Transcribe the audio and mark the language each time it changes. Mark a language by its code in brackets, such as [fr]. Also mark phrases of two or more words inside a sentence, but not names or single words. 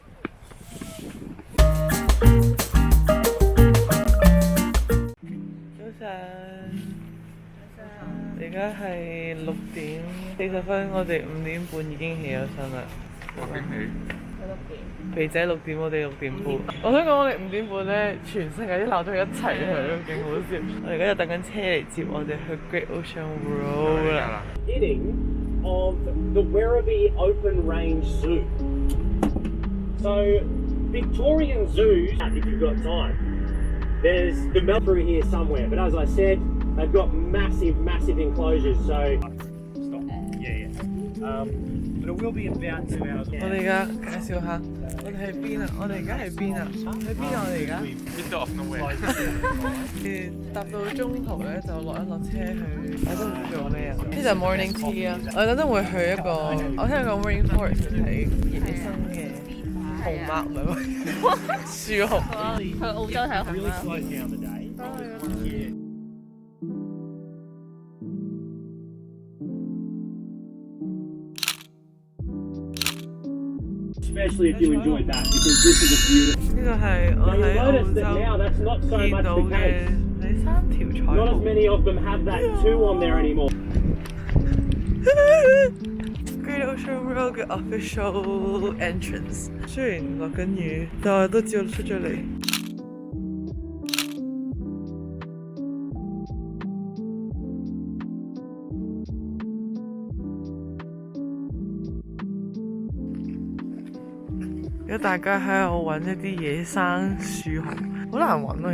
[yue] 早晨，而家係6:40，我哋5點半已經起咗身啦。6點起。肥仔6點，我哋6點半。我想講我哋5點半咧，全世界啲鬧鐘一齊響，勁好笑。我而家就等緊車嚟接我哋去 Great Ocean Road 啦。 [en] Beginning of the Werribee Open Range Zoo. So Victorian zoos, if you've got time, there's the Melbourne through here somewhere. But as I said, they've got massive enclosures. So stop. Yeah. But it will be about 2 hours. [yue] 我哋而家介紹下，我哋喺邊啊？我哋而家喺邊啊？喺邊啊？我哋而家搭到中途咧，就落車去。我都唔知做咩啊？呢就 [en] morning tea [yue] 啊！我等陣會去一個，我聽講 rainforest 睇野生嘅熊貓，唔係咩？樹熊。去澳洲睇熊啦。 [en] Especially if you enjoyed that, because this is a beautiful. [yue] 呢個係我喺澳洲見到嘅第3條彩虹。 [en] Not as many of them have that 2 on there anymore. [yue] Great Ocean Road 嘅 [en] official entrance。 [yue] 雖然落緊雨，但係都照出咗嚟。而家大家喺度揾一啲野生樹熊，好難揾咯。